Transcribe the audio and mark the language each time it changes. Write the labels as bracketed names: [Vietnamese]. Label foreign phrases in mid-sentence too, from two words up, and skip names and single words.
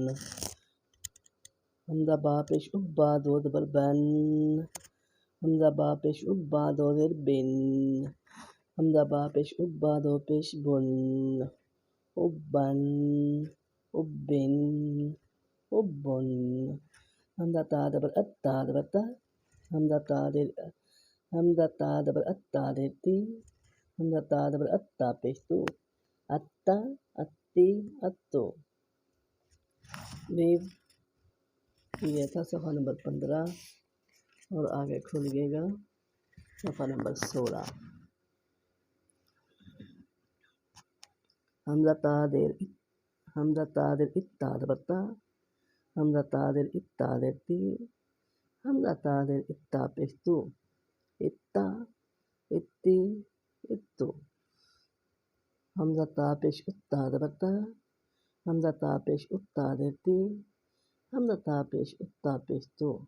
[Urdu] حمزہ با پیش ابا دو زبر بن، حمزہ با پیش ابا دو زبر بن، حمزہ با پیش ابا دو پیش بن، ابن ابن ابن، حمزہ تا زبر اتا زبر تا، حمزہ تا زبر اتا در تی، حمزہ تا زبر اتا پیش تو، اتا اتی اتو۔ یہ تھا صفحہ نمبر 15 اور آگے کھولیے گا صفحہ نمبر 16۔ حمزہ تا در اتا زبر تا، حمزہ تا در اتا در تی، حمزہ تا در اتا پیش تو، اتا اتی اتو، حمزہ تا پیش اتا زبر تا، حمزہ تا پیش اتا در تی، حمزہ تا پیش اتا پیش تو،